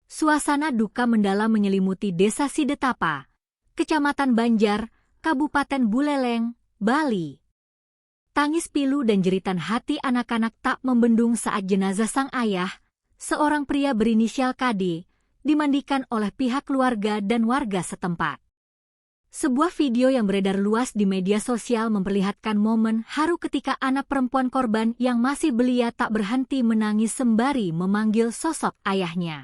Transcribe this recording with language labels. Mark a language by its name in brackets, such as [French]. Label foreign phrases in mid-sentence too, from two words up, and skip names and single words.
[Indonesian] Suasana duka mendalam menyelimuti Desa Sidetapa, Kecamatan Banjar, Kabupaten Buleleng, Bali. Tangis pilu dan jeritan hati anak-anak tak membendung saat jenazah sang ayah, seorang pria berinisial KD, dimandikan oleh pihak keluarga dan warga setempat. Sebuah video yang beredar luas di media sosial memperlihatkan momen haru ketika anak perempuan korban yang masih belia tak berhenti menangis sembari memanggil sosok ayahnya.